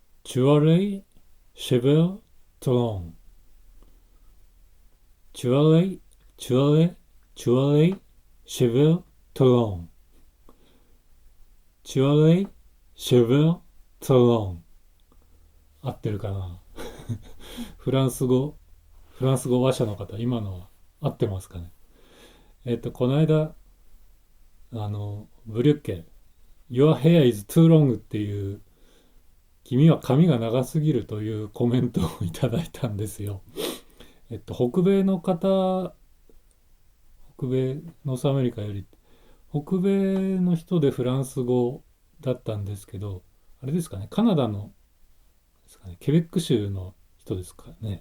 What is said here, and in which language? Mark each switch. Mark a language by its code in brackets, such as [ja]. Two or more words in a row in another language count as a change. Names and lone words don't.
[fr] Tu as les cheveux longs. Tu as les, tu as les, tu as les cheveux longs. Tu as les cheveux longs. [ja] 合ってるかな？フランス語、フランス語話者の方、今のは合ってますかね？この間、ブリュッケ、 [en] Your hair is too long [ja] っていう、君は髪が長すぎるというコメントをいただいたんですよ。北米の方、北米、ノースアメリカより、北米の人でフランス語だったんですけど、あれですかね、カナダのですかね、ケベック州の人ですかね。